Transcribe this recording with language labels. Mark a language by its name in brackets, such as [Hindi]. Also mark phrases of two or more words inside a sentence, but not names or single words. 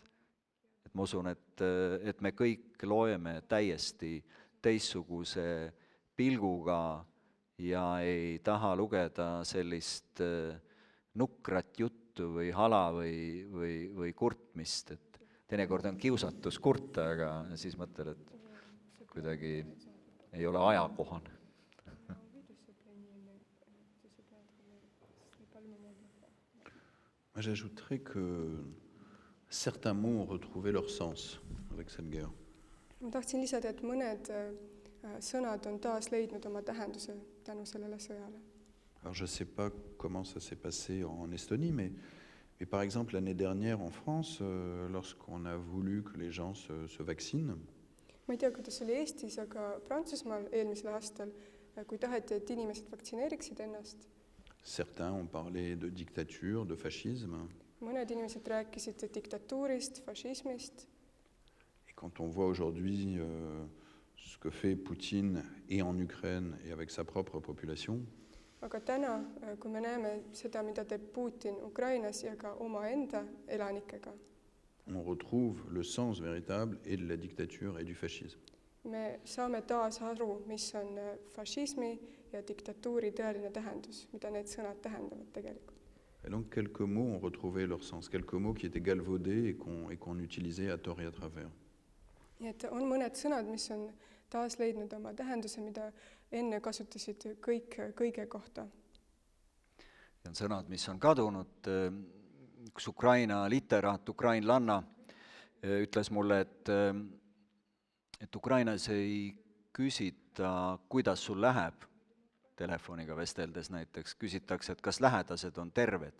[Estonian] Et ma usun, et me kõik loeme täiesti teistsuguse pilguga ja ei taha lugeda sellist nukrat juttu või hala või kurtmist, et teinekord on kiusatus kurta, aga siis mõtled, et kuidagi ei ole ajakohane. [French] J'ajouterais que certains mots ont retrouvé leur sens avec cette guerre. [Estonian] Ma tahtsin lisada, et mõned sõnad on taas leidnud oma tähenduse tänu sellele sõjale. [French] Alors je ne sais pas comment ça s'est passé en Estonie, mais par exemple l'année dernière en France, lorsqu'on a voulu que les gens se vaccinent, [Estonian] ma ei tea, kuidas oli Eestis, aga Prantsusmaal eelmisel aastal, kui taheti, et inimesed vaktsineeriksid ennast, [French] certains ont parlé de dictature, de fascisme. [Estonian] Mõned inimesed rääkisid diktatuurist, fašismist. [French] Et quand on voit aujourd'hui ce que fait Poutine et en Ukraine et avec sa propre population, [Estonian] aga täna, kui me näeme seda, mida teeb Putin Ukrainas ja ka omaenda elanikega, [French] on retrouve le sens véritable et de la dictature et du fascisme. [Estonian] Me saame taas aru, mis on fašismi ja diktatuuri tõeline tähendus, mida need sõnad tähendavad tegelikult. [French] Et donc quelques mots ont retrouvé leur sens, quelques mots qui étaient galvaudés et qu'on utilisait à tort et à travers. [Estonian] Nii et on mõned sõnad, mis on taas leidnud oma tähenduse, mida enne kasutasid kõik kõige kohta. see on sõnad, mis on kadunud, üks Ukraina literaat, ukrainlanna, ütles mulle, et Ukrainas ei küsita, kuidas sul läheb, telefoniga vesteldes näiteks, küsitakse, et kas lähedased on terved.